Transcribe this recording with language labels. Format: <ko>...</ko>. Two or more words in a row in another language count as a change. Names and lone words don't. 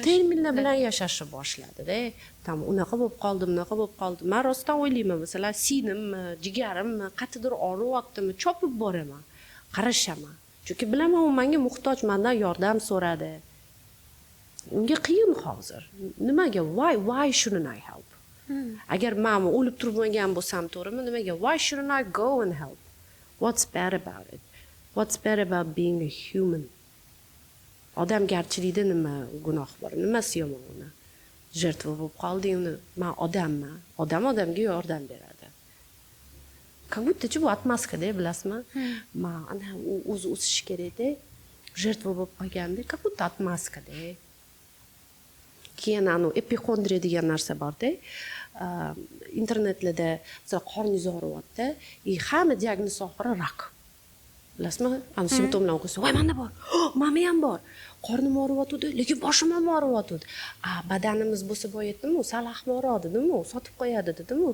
<uz>terminlar bilan yashashni boshladi-da. Tam unaqa bo'lib qoldi, bunaqa bo'lib qoldi. Men rostdan o'ylayman, masalan, sinimmi, jigarimmi, qayerdir og'riyaptimi, chopib boraman, qarashaman. Chunki bilaman u menga muhtoj, mendan yordam so'radi. Unga qiyin hozir. Nimaga?</uz> <en>Why shouldn't I help?</en> <uz>Agar men o'lib turmagan bo'lsam, to'g'rimi? Nimaga?</uz> <en>Why shouldn't I go and help? What's bad about it? What's bad about being a human?</en> <uz>Odamgarchilikda nima gunoh bor? Nimasi yomon uni? Жертва bo'lib qoldingmi? Men odamman. Odam odamga yordam beradi.</uz> <ru>Как будто</ru> <uz>bu atmaskada, bilasizmi? Men ana o'zi o'sish kerak-da. Жертва bo'lib qolganda,</uz> <ru>как будто</ru> <uz>atmaskada. Keyin epixondriya degan narsa bor-da. Internetlarda masalan qorningiz og'riyapti, hamma diagnoz oxiri rak. Bilasizmi? Ana simptomlar o'qisa, "Voy, menda bor. Menda ham bor. Qornim og'riyotdi, lekin boshim ham og'riyotdi." Badanimiz bo'lsa bo'yatdimi, sal ahmoq dedimi, sotib qo'yadi dedimi?</uz>